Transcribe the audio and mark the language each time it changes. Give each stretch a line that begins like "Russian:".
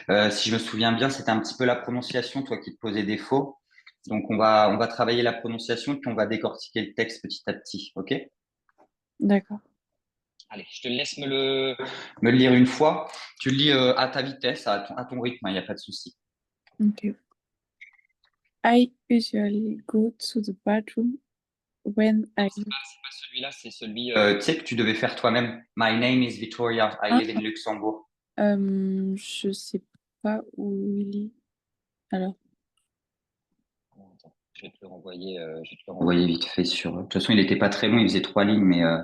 French: Si je me souviens bien, c'était un petit peu la prononciation, toi, qui te posait défaut. Donc on va travailler la prononciation puis on va décortiquer le texte petit à petit, ok? D'accord. allez, je te laisse me Me le lire une fois. Tu le lis à ta vitesse, à ton rythme, il n'y a pas de souci. Ok.
English: I usually go to the bathroom when I...
French: c'est pas celui-là, c'est celui. Tu sais que tu devais faire toi-même.
English: My name is Victoria. I Ah, live in Luxembourg.
French: je sais pas où il est. Alors, Attends, je vais te le renvoyer. Je vais te le Envoyé renvoyer. vite fait sur. De toute façon, il n'était pas très long, il faisait 3 lignes, mais